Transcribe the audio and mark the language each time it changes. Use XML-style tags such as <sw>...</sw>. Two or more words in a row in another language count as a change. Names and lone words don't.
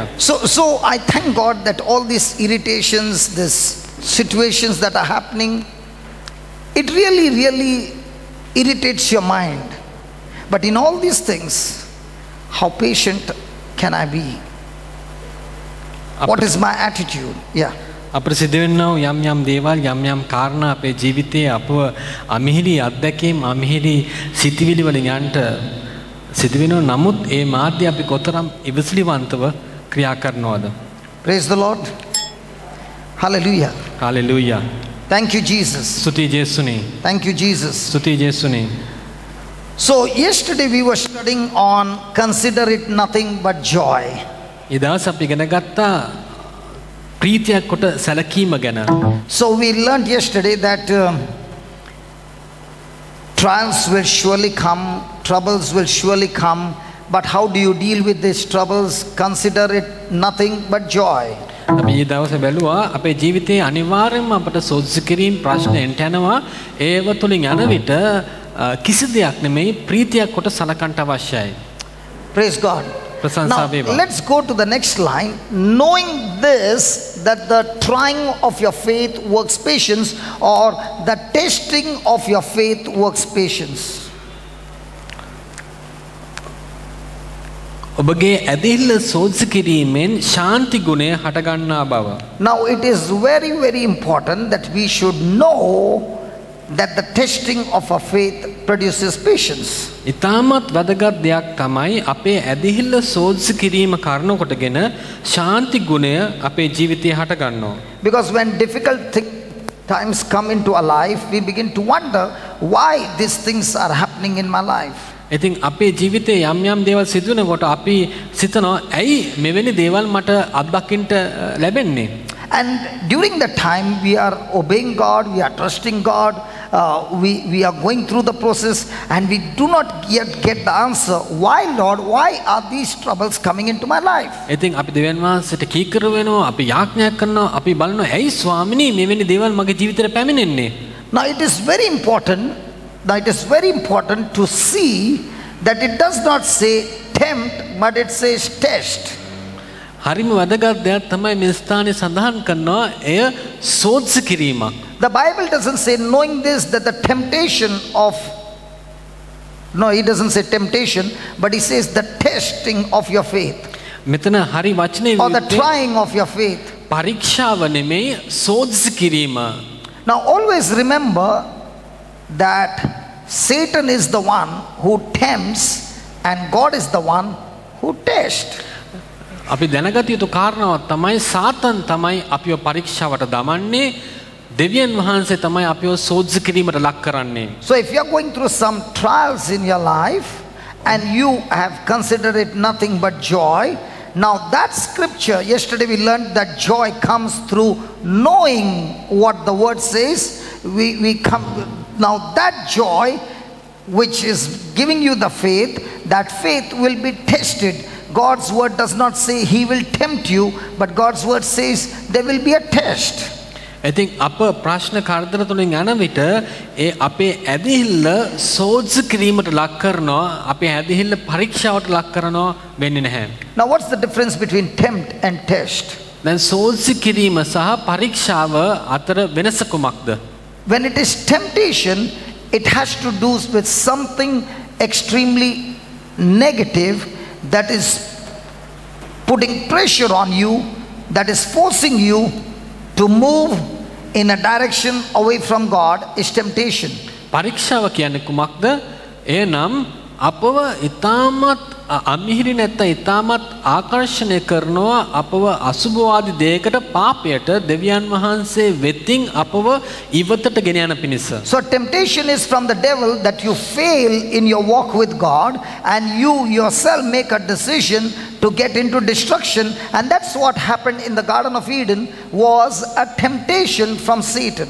<en>So I thank God that all these irritations, these situations that are happening, it really irritates your mind. But in all these things, how patient can I be? What is my attitude? Yeah.</en> <si>අපට සිදුවෙන්නව යම් යම් දේවල් යම් යම් කාරණා අපේ ජීවිතයේ අපව අමිහිරි අත්දැකීම් අමිහිරි සිතිවිලි වලින් යන්ට සිදුවෙනවා. නමුත් ඒ මාධ්‍ය අපි කොතරම් ඉවසිලිවන්තව ක්‍රියා කරනවද?</si> <en>Praise the Lord. Hallelujah. Hallelujah. Thank you, Jesus.</en> <si>ස්තුතියි ජේසුනේ.</si> <en>Thank you, Jesus.</en> <si>ස්තුතියි ජේසුනේ.</si> <en>So yesterday we were studying on consider it nothing but joy.</en> <si>ඒ දවස් අපි ඉගෙන ගත්තා ප්‍රීතියක් කොට සැලකීම ගැන.</si> <en>So we learned yesterday that trials will surely come, troubles will surely come, but how do you deal with these troubles? Consider it nothing but joy.</en> <si>අපි මේ දවසේ බැලුවා අපේ ජීවිතයේ අනිවාර්යයෙන්ම අපට සෝදිසි කිරීම ප්‍රශ්න එන්ට යනවා. ඒව තුලින් යන විට කිසි දෙයක් නෙමෙයි ප්‍රීතියක් කොට සලකන්ට අවශ්‍යයි.</si> <en>Praise God. Now let's go to the next line. Knowing this, that the trying of your faith works patience, or the testing of your faith works patience.</en> <si>ඔබගේ ඇදහිල්ල සෝදිසි කිරීමෙන් ශාන්ති ගුණය හටගන්නා බව.</si> <en>Now it is very important that we should know that the testing of our faith produces patience.</en> <si>ඉතාමත් වැදගත් දෙයක් තමයි අපේ ඇදහිල්ල සෝදිසි කිරීම කාරණා කොටගෙන ශාන්ති ගුණය අපේ ජීවිතයේ හටගන්නවා.</si> <en>Because when difficult times come into our life, we begin to wonder why these things are happening in my life.</en> <si>ඉතින් අපේ ජීවිතේ යම් යම් දේවල් සිදු වෙනකොට අපි සිතනවා ඇයි මෙවැනි දේවල් මට අත්දකින්න ලැබෙන්නේ?</si> <en>And during the time we are obeying God, we are trusting God, we are going through the process, and we do not yet get the answer. Why, Lord? Why are these troubles coming into my life?</en> <si>ඉතින් අපි දෙවියන් වහන්සේට කීකරු වෙනවා, අපි යාඥා කරනවා, අපි බලනවා ඇයි ස්වාමිනී මෙවැනි දේවල් මගේ ජීවිතේට පැමිණෙන්නේ?</si> <en>Now it is very important to see that it does not say tempt, but it says test.</en> <si>හරිම වැදගත් දෙයක් තමයි මේ ස්ථානයේ සඳහන් කරනවා එය සෝදිසි කිරීමක්.</si> <en>The Bible doesn't say knowing this that the temptation of he doesn't say temptation, but he says the testing of your faith.</en> <si>මෙතන හරි වචනේ</si> <en>or the trying of your faith.</en> <si>පරීක්ෂාව නෙමෙයි සෝදිසි කිරීම.</si> <en>Now always remember that Satan is the one who tempts and God is the one who tests.</en> <si>අපි දැනගත යුතු කාරණාවක් තමයි සාතන් තමයි අපිව පරීක්ෂාවට දමන්නේ, දෙවියන් වහන්සේ තමයි අපිව සෝදිසි කිරීමට ලක් කරන්නේ.</si> <en>So if you are going through some trials in your life and you have considered it nothing but joy, now that scripture, yesterday we learned that joy comes through knowing what the word says. We come now that joy which is giving you the faith, that faith will be tested. God's word does not say he will tempt you, but God's word says there will be a test.</en> <si>ඉතින් අප ප්‍රශ්න කාර්යතර තුලින් යන විට ඒ අපේ ඇදහිල්ල සෝදිසි කිරීමට ලක් කරනවා, අපේ ඇදහිල්ල පරීක්ෂාවට ලක් කරනවා වෙන්නේ නැහැ.</si> <en>Now what's the difference between tempt and test?</en> <si>දැන් සෝදිසි කිරීම සහ පරීක්ෂාව අතර වෙනස කුමක්ද?</si> <en>When it is temptation, it has to do with something extremely negative that is putting pressure on you, that is forcing you to move in a direction away from God, is temptation.</en> <si>පරීක්ෂාව කියන්නේ කුමක්ද? එනම් අපව ඊටමත් අමිහිරි නැත්නම් ඊටමත් ආකර්ෂණය කරනවා අපව අසුභවාදී දෙයකට පාපයට දෙවියන් වහන්සේ වෙතින් අපව ඉවතට ගෙන යන පිණිස.</si> <en>So temptation is from the devil that you fail in your walk with God and you yourself make a decision to get into destruction, and that's what happened in the Garden of Eden, was a temptation from Satan.</en>